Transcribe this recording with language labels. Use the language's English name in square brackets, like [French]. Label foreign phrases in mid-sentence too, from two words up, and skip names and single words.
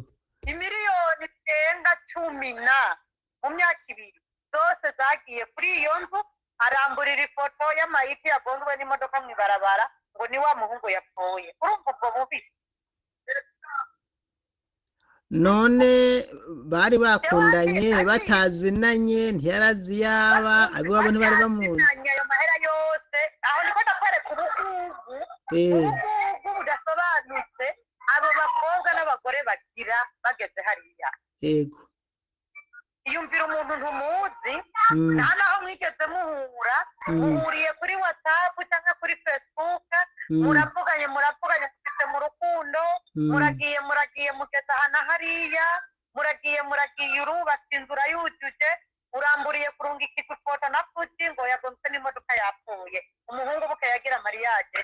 [Rundi] Imiliyoni zirenga 10 mu myaka 2 zose zagiye kuri iyo nzu, aramburira ifoto y'amayiti yagonzwe n'imodoka mu ibarabara ngo ni wa muhungu yapfuye. Urumva ubwo bubisi? None bari bakundanye batazinanye, ntiyarazi yaba abiwabo ntibari bamuzi. Ayo mahera yose aho niko ndakwereka ubugugu budasobanutse abo bakobwa n'abagore bagira bageze hariya. Yego. Iyumvira umuntu ntumuzi, nta naho mwigeze muhura, muhuriye kuri WhatsApp cyangwa kuri Facebook, muravuganye mugeze mu rukundo, muragiye mugeze hana hariya, muragiye urubatse inzu urayujuje, uramburiye kurungika ifoto na Fuji ngo yagonzwe n'imodoka yapfuye, umuhungu buke yagira mariage.